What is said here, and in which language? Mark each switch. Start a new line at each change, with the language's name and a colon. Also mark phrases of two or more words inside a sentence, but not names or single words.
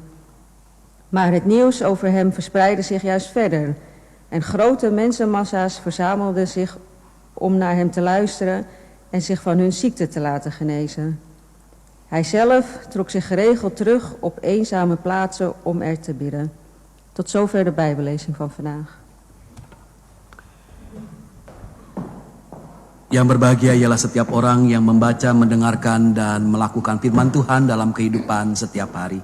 Dutch: Maar het nieuws over hem verspreidde zich juist verder en grote mensenmassa's verzamelden zich om naar hem te luisteren en zich van hun ziekte te laten genezen. Hij zelf trok zich geregeld terug op eenzame plaatsen om er te bidden. Tot zover de Bijbellezing van vandaag.
Indonesian: Yang berbahagia ialah setiap orang yang membaca, mendengarkan, dan melakukan firman Tuhan dalam kehidupan setiap hari.